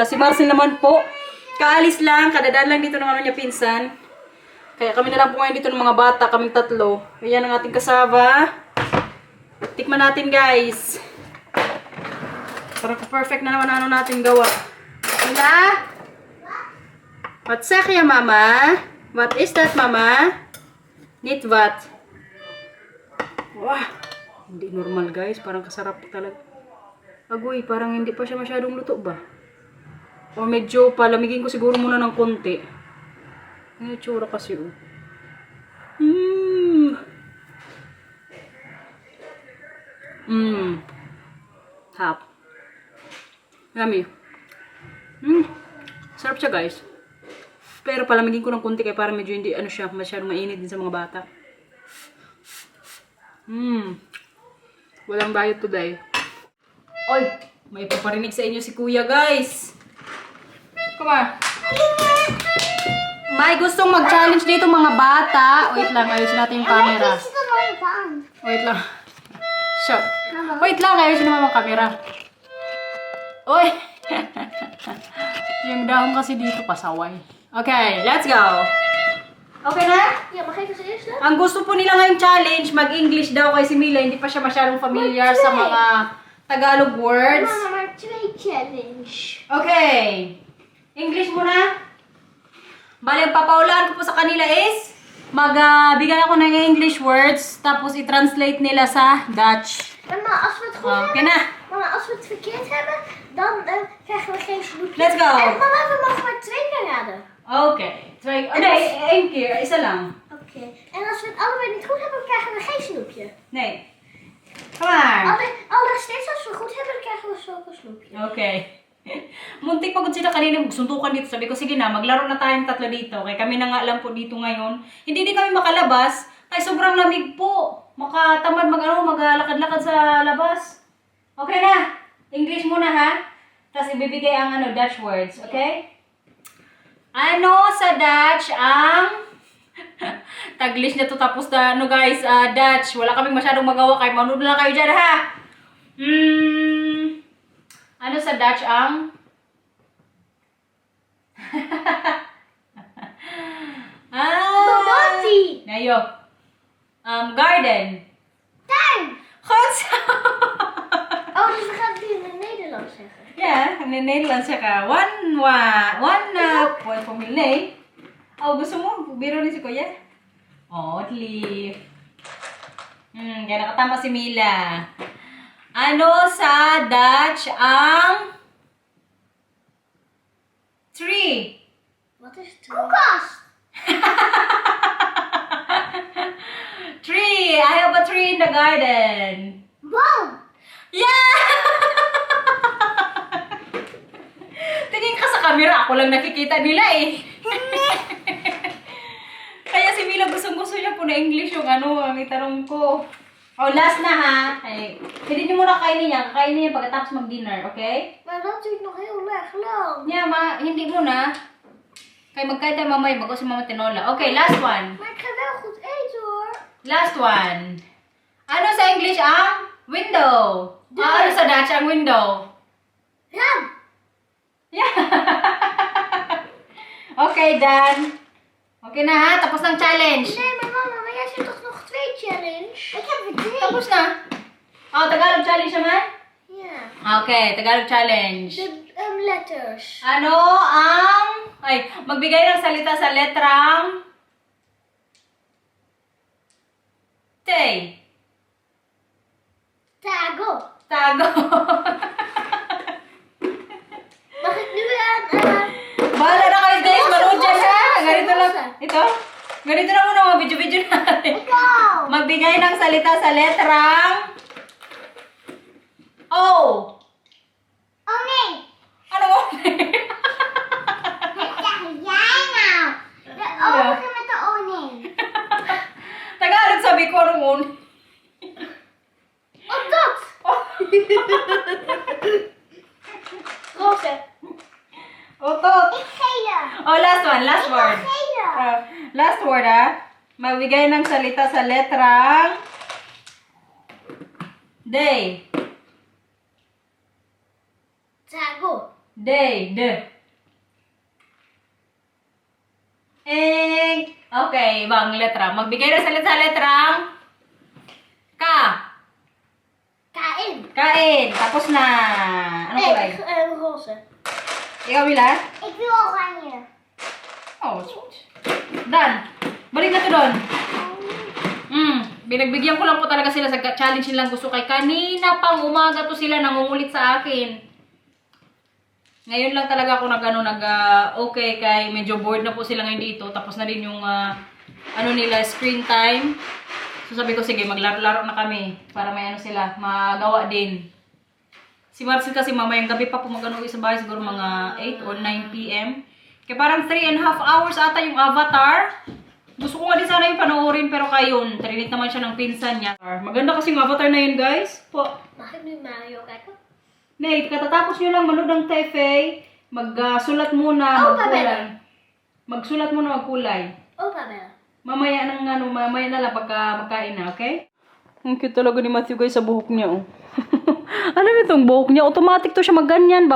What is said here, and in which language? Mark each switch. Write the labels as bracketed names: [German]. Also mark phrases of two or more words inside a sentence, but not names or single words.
[Filipino] Si Marcel naman po, kaalis lang. Kadadaan lang dito ng niya, pinsan. Kaya kami na lang po ngayon dito ng mga bata, kaming tatlo. Ayan ang ating kasaba. Tikman natin, guys. Parang perfect na naman ano natin gawa. Hila? [English] What's that, ya, Mama? What is that, Mama? Need what? Wah! [Filipino] Hindi normal, guys. Parang kasarap talaga. Agoy, parang hindi pa siya masyadong luto ba? O medyo palamigin ko siguro muna ng konti. Ang itsura kasi, oh. Hap. Yummy. Sarap siya, guys. Pero palamigin ko ng konti kaya para medyo hindi siya masyadong mainit din sa mga bata. Walang bayad today. Oy, may paparinig sa inyo si Kuya, guys. [English] Come on. [Filipino] May gustong mag-challenge dito mga bata. Wait lang, ayusin natin yung camera. Wait lang. Shop. Wait lang, ayusin naman ang camera. Uy! Yung dahon kasi dito pasaway. [English] Okay, let's go. [Filipino] Okay na? [Dutch] Ja, mag ik als eerste? [Filipino] Ang gusto po nila ngayong challenge, mag-English daw kay si Mila. Hindi pa siya masyadong familiar sa mga Tagalog words. [Dutch] Mama, maar 2 challenge. [Filipino] Okay. English muna. Bali, ang papaulaan ko po sa kanila is magbigay ako ng English words tapos i-translate nila sa Dutch. [Dutch] Mama, als we het goed Okay hebben, [Filipino] na. [Dutch] mama, als we het verkeerd hebben, dan krijgen we geen snoepje. [English] Let's go. [Dutch] En mama, we mogen maar 2 keer raden. Okay. Nee, 1 keer. [Filipino] Isa lang. [Dutch] Oké. En als we het allebei niet goed hebben, krijgen we geen snoepje. Nee. [English] Come on. [Dutch] Steeds als we goed hebben, dan krijgen we zulke snoepje. Okay. [Filipino] Muntik pagod sila kanina magsuntukan dito. Sabi ko, sige na, maglaro na tayong tatlo dito. Kaya kami na nga lang po dito ngayon. Hindi din kami makalabas. Ay, sobrang lamig po. Makatamad maglakad-lakad sa labas. Okay na. English muna, ha? Tapos ibibigay ang Dutch words. Okay? Ano sa Dutch ang... Taglish na to tapos na, guys, Dutch. Wala kaming masyadong magawa. Kaya manood na lang kayo dyan, ha? Ano sa Dutch ang... Boboti! [English] Nayo. Garden. [Dutch] Tuin! Goed zo. Oh, dus we gaan het nu in het Nederlands zeggen. Ja, in het Nederlands zeggen. [English] One point voor Milne. [Filipino] Oh, gusto mo? Biro ni si Kuya? [Dutch] Oh, wat lief. [Filipino] Kaya nakatama si Mila. Ano sa Dutch ang tree? [Dutch] Wat is het? Koelkast! [English] Tree! I have a tree in the garden. [Dutch] Boom! [English] Yeah! [Filipino] Tingin ka sa camera, ako lang nakikita nila eh. Kaya si Mila gustong-gusto niya po na English yung ang itanong ko. Oh, last na ha. Ay, hindi niyo muna kainin niya. Kakainin niya pagkatapos mag-dinner, okay? [Dutch] Maar dat duurt nog heel erg lang. [Filipino] Yeah, hindi muna. Kaya magkain tayo mamaya, bago si Mama Tinola. [English] Okay, last one. [Dutch] Maar ik ga wel goed eten hoor. [English] Last one. [Filipino] Ano sa English ang window? Ano sa Dutch ang window? [Dutch] Ram! [English] Yeah. Okay, done. [Filipino] Okay na ha, tapos ng challenge. [Dutch] Nee, maar mama, maar jij zit toch nog 2 challenge? Ik heb er 3. [Filipino] Tapos na. Oh, Tagalog challenge naman? [Dutch] Ja. [Filipino] Okay, Tagalog challenge. [Dutch] De letters. [Filipino] Ano ang... Ay, magbigay ng salita sa letrang... T. Tago. Tago. [Dutch] Mag ik nu aan... [Filipino] Bahala na kayo guys, manood dyan ha. Rosa, Ganito lang. rosa. Ito. Ganito na muna mga video-video natin. Ikaw! Magbigay ng salita sa letrang... O. [Dutch] Oh nee! [Filipino] Ano mo? [Dutch] Dat zeg jij nou. De O Ja. begint met de O nee. [Filipino] Tagalog sabi ko ano mo. [Dutch] Oh, dat! Roze. [Filipino] Otot. [Dutch] Ik gele. [English] Oh, last one. Last word. [Dutch] Gele. [English] Last word ha. [Filipino] Magbigay ng salita sa letrang... Day. Tago. Day. D. Okay, ibang letra. Magbigay ng salita sa letrang... Ka. Kain. Kain. Tapos na. Ano kulay? [Dutch] Roze. [Filipino] Ikaw, Mila? [Dutch] Ik wil oranje. [Filipino] Oh, done. Balik na to doon. Binagbigyan ko lang po talaga sila sa challenge nilang gusto kay kanina pang umaga to sila nangungulit sa akin. Ngayon lang talaga ako okay kay medyo bored na po sila ngayon dito. Tapos na din yung nila screen time. So sabi ko sige maglaro-laro na kami para may sila magawa din. Si Marcel kasi mamayang gabi pa po mag-uwi sa bahay siguro mga 8 or 9 PM. Kaya parang 3.5 hours ata yung Avatar. Gusto ko nga din sana yung panoorin pero kayon, trinit naman siya ng pinsan niya. Maganda kasi yung Avatar na yun guys. Po. [Dutch] Mag ik nu Mario kijken? Nee, [Filipino] katatapos nyo lang manood ng TV, magsulat muna, Opa, magkulay. Magsulat muna, magkulay. [Dutch] Opa bellen. [Filipino] Mamaya na lang pagka magkain na, okay? Ang cute talaga ni Matthew guys sa buhok niya, oh. Alam mo itong buhok niya, automatic to siya magganyan ba?